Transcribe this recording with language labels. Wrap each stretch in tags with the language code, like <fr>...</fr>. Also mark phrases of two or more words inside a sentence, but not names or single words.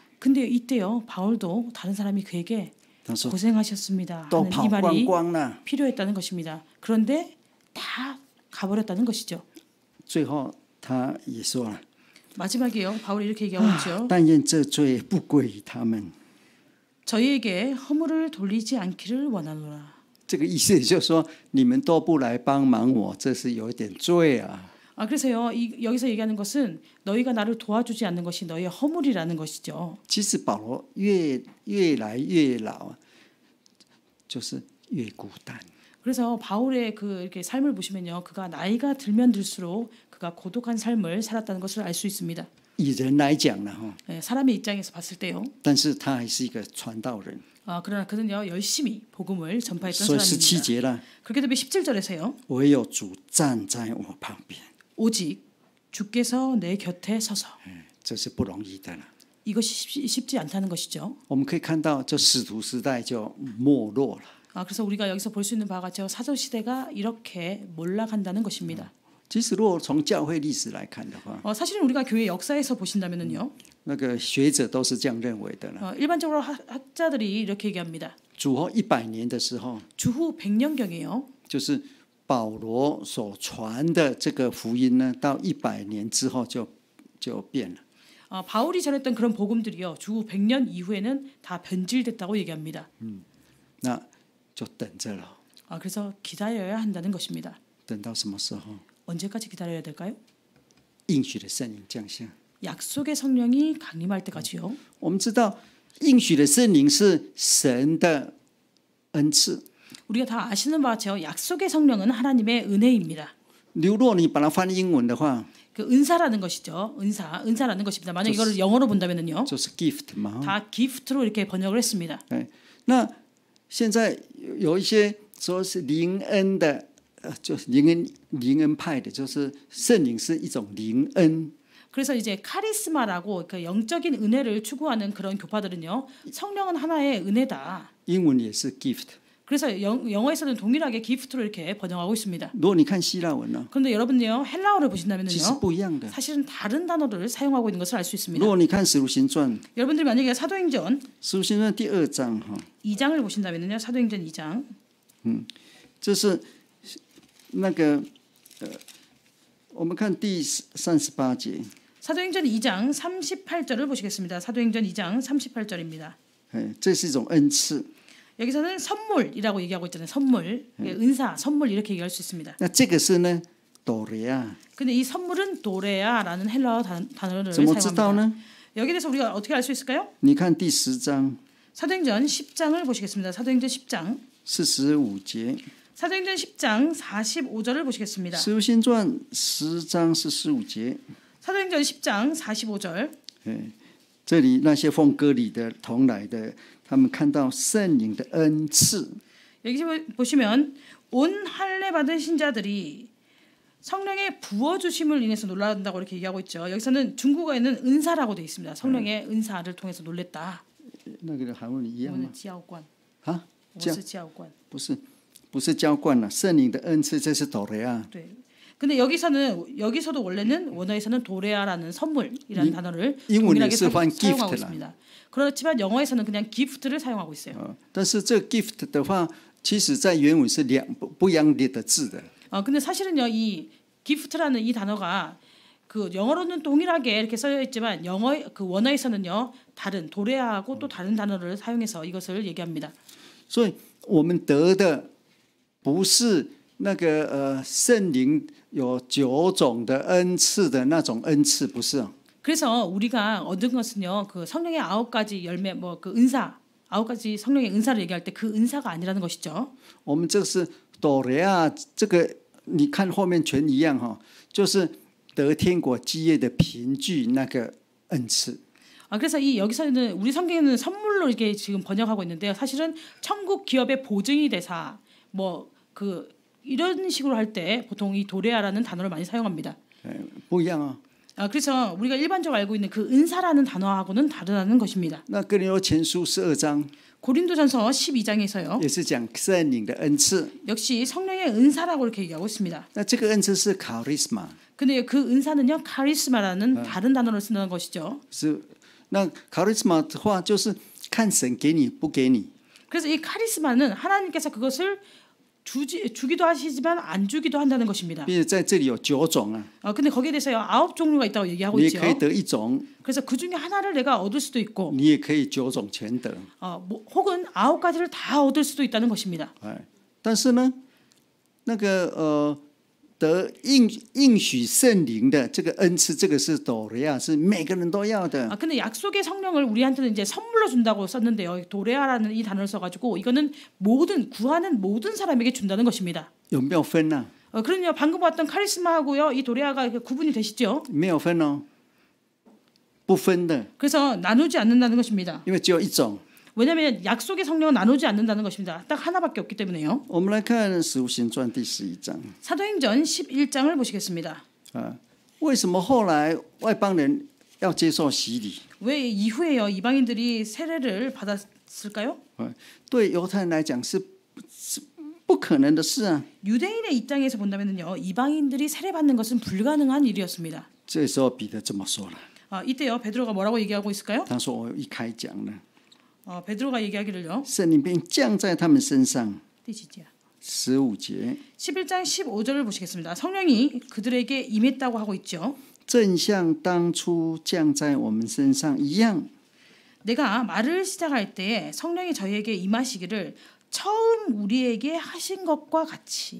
<ko>근데 이때요 바울도 다른 사람이 그에게</ko> <zh>他说</zh> <ko>고생하셨습니다</ko> <zh>都</zh> <ko>하는</ko> <zh>跑</zh> <ko>이 말이</ko> <zh>光光了。</zh> <ko>필요했다는 것입니다. 그런데 다 가버렸다는 것이죠.</ko> <zh>最后他也说了，</zh> <ko>마지막에요 바울이 이렇게 얘기하고 있죠.</ko> <zh>但愿这罪不归于他们。</zh> <ko>저희에게 허물을 돌리지 않기를 원하노라.</ko> <zh>这个意思就是说，你们都不来帮忙我，这是有一点罪啊。</zh> <ko>그래서요, 여기서 얘기하는 것은 너희가 나를 도와주지 않는 것이 너희의 허물이라는 것이죠.</ko> <zh>其实保罗越来越老，就是越孤单。</zh> <ko>그래서 바울의 그 이렇게 삶을 보시면요, 그가 나이가 들면 들수록 그가 고독한 삶을 살았다는 것을 알 수 있습니다.</ko> <zh>以人来讲呢，</zh> <ko>사람의 입장에서 봤을 때요.</ko> <zh>但是他还是一个传道人。</zh> <ko>그러나 그는요 열심히 복음을 전파했던</ko> <zh>所以17</zh> <ko>사람입니다.</ko> <zh>节了，</zh> <ko>그렇게 되면 17절에서요.</ko> <zh>唯有主站在我旁边，</zh> <ko>오직 주께서 내 곁에 서서.</ko> <zh>这是不容易的了。</zh> <ko>이것이 쉽지 않다는 것이죠.</ko> <zh>我们可以看到，这使徒时代就没落了。</zh> <ko>그래서 우리가 여기서 볼 수 있는 바가 저 사도 시대가 이렇게 몰락한다는 것입니다.</ko> <zh>其实，如果从教会历史来看的话，</zh> <ko>사실은 우리가 교회 역사에서 보신다면은요.</ko> <zh>那个学者都是这样认为的了。</zh> <ko>일반적으로 학자들이 이렇게 얘기합니다.</ko> <zh>主后100年的时候，</zh> <ko>주후 100년경에요.</ko> <zh>就是保罗所传的这个福音呢，到100年之后就变了。</zh> <ko>바울이 전했던 그런 복음들이요. 주후 100년 이후에는 다 변질됐다고 얘기합니다.</ko> <zh>那就等着了，</zh> <ko>그래서 기다려야 한다는 것입니다.</ko> <zh>等到什么时候？</zh> <ko>언제까지 기다려야 될까요?</ko> <zh>应许的圣灵降下。</zh> <ko>약속의 성령이 강림할 때까지요.</ko> <zh>我们知道，应许的圣灵是神的恩赐。</zh> <ko>우리가 다 아시는 바와 같이 약속의 성령은 하나님의 은혜입니다.</ko> <zh>如果你把它翻英文的话，</zh> <ko>그 은사라는 것이죠. 은사라는 것입니다. 만약 이거를 영어로 본다면은요.</ko> <zh>就是 gift 嘛。</zh> <ko>다 기프트로 이렇게 번역을 했습니다.</ko> <zh>那现在有一些说是灵恩的，就是灵恩派的，就是圣灵是一种灵恩。</zh> <ko>그래서 이제 카리스마라고 그 영적인 은혜를 추구하는 그런 교파들은요. 성령은 하나의 은혜다.</ko> <zh>英文也是 gift。</zh> <ko>그래서 영어에서는 동일하게 기프트로 이렇게 번역하고 있습니다.</ko> <zh>如果你看希腊文呢，</zh> <ko>그런데 여러분요 헬라어를</ko> <zh>其实</zh> <ko>보신다면요.</ko> <zh>不一样的。</zh> <ko>사실은 다른 단어를 사용하고 있는 것을 알 수</ko> <zh>如</zh> <ko>있습니다.</ko> <zh>果你看使徒行传，</zh> <ko>여러분들이 만약에 사도행전</ko> <zh>使徒行传第2章哈，</zh> <ko>2장을 보신다면요. 사도행전 2장</ko> <zh>这是那个我们看第38节，</zh> <ko>사도행전 2장 38절을 보시겠습니다. 사도행전 2장 38절입니다.</ko> <zh>这是一种恩赐。</zh> <ko>여기서는 선물이라고 얘기하고 있잖아요. 선물, 은사, 선물 이렇게 얘기할 수 있습니다.</ko> <zh>那这个是呢，多雷亚，</zh> <ko>근데 이 선물은 도레아라는 헬라어 단어를</ko> <zh>怎么知道</zh> <ko>사용합니다.</ko> <zh>呢？</zh> <ko>여기에 대해서 우리가 어떻게 알 수 있을까요?</ko> <zh>你看第10章</zh> <ko>사도행전 10장을 보시겠습니다. 사도행전 10장</ko> <zh>45节，</zh> <ko>사도행전 10장 45절을 보시겠습니다.</ko> <zh>使徒行传10章45节，</zh> <ko>사도행전 10장 45절</ko> <zh>这里那些奉割礼的同来的，他们看到圣灵的恩赐，</zh> <ko>여기 보시면 온 할례 받은 신자들이 성령의 부어주심을 인해서 놀란다고 이렇게 얘기하고 있죠. 여기서는 중국어에는 은사라고 되어 있습니다. 성령의 은사를 통해서 놀랬다.</ko> <zh>那个韩文一样吗？教官啊，我是教官。不是浇灌了，圣灵的恩赐，这是多雷亚。</zh> <ko>네. 근데 여기서도 원래는 원어에서는 도레아라는 선물이라는 단어를 동일하게 사용하고 있습니다. 그렇지만 영어에서는 그냥 기프트를 사용하고 있어요.</ko> <zh>但是这个 gift 的话，其实在原文是不一样的字的。</zh> <ko>근데 사실은요 이 기프트라는 이 단어가 그 영어로는 동일하게 이렇게 써져 있지만 그 원어에서는요 다른 도레아하고 또 다른 단어를 사용해서 이것을 얘기합니다.</ko> <zh>所以我们得的不是那个圣灵有9种的恩赐的那种恩赐，不是。</zh> <ko>그래서 우리가 얻은 것은요 그 성령의 9가지 열매 뭐 그 은사 9가지 성령의 은사를 얘기할 때 그 은사가 아니라는 것이죠.</ko> <zh>我们这是多雷亚，这个你看后面全一样哈，就是得天国基业的凭据那个恩赐。</zh> <ko>그래서 여기서는 우리 성경에는 선물로 이렇게 지금 번역하고 있는데요. 사실은 천국 기업의 보증이 되사 뭐 그 이런 식으로 할 때 보통 이 도레아라는 단어를 많이 사용합니다.</ko> <zh>不一样啊。</zh> <ko>그래서 우리가 일반적으로 알고 있는 그 은사라는 단어하고는 다르다는 것입니다.</ko> <zh>那哥林多前书12章</zh> <ko>고린도전서 12장에서요.</ko> <zh>也是讲圣灵的恩赐。</zh> <ko>역시 성령의 은사라고 이렇게 얘기하고 있습니다.</ko> <zh>那这个恩赐是 charisma，</zh> <ko>근데 그 은사는요 카리스마라는 다른 단어를 쓰는 것이죠.</ko> <zh>是那 charisma 的话就是看神给你不给你。</zh> <ko>그래서 이 카리스마는 하나님께서 그것을 주기도 하시지만 안 주기도 한다는 것입니다.</ko> <zh>并且在这里有9种啊，</zh> <ko>근데 거기에 대해서요 9종류가 있다고 얘기하고</ko> <zh>你也</zh> <ko>있죠.</ko> <zh>可以得一种，</zh> <ko>그래서 그 중에 하나를 내가 얻을 수도 있고</ko> <zh>你也可以9种全得。</zh> <ko>혹은 9가지를 다 얻을 수도 있다는 것입니다.</ko> <zh>哎，但是呢，那个得应许圣灵的这个恩赐，这个是斗雷亚，是每个人都要的。</zh> <ko>근데 약속의 성령을 우리한테는 이제 선물로 준다고 썼는데요. 도레아라는 이 단어를 써가지고 이거는 구하는 모든 사람에게 준다는 것입니다.</ko> <zh>有没有分呢、</zh> <ko>그럼요. 방금 봤던 카리스마하고요, 이 도레아가 구분이 되시죠?</ko> <zh>没有分哦，不分的，</zh> <ko>그래서 나누지 않는다는 것입니다.</ko> <zh>因为只有一种。</zh> <ko>왜냐하면 약속의 성령은 나누지 않는다는 것입니다. 딱 하나밖에 없기 때문에요.</ko> <zh>我们来看《使徒行传》第11章</zh> <ko>사도행전 11장을 보시겠습니다.</ko> <zh>啊，为什么后来外邦人要接受洗礼？</zh> <ko>왜 이후에요 이방인들이 세례를 받았을까요?</ko> <zh>对犹太人来讲是不可能的事啊。</zh> <ko>유대인의 입장에서 본다면요 이방인들이 세례 받는 것은 불가능한 일이었습니다.</ko> <zh>这时候彼得这么说了，</zh> <ko>이때요 베드로가 뭐라고 얘기하고 있을까요?</ko> <zh>他说：“我一开讲呢，</zh> <ko>베드로가 얘기하기를요.</ko> <zh>圣灵便降在他们身上。” 15节</zh> <ko>11장 15절을 보시겠습니다. 성령이 그들에게 임했다고 하고 있죠.</ko> <zh>正像当初降在我们身上一样。</zh> <ko>내가 말을 시작할 때 성령이 저희에게 임하시기를 처음 우리에게 하신 것과 같이.</ko>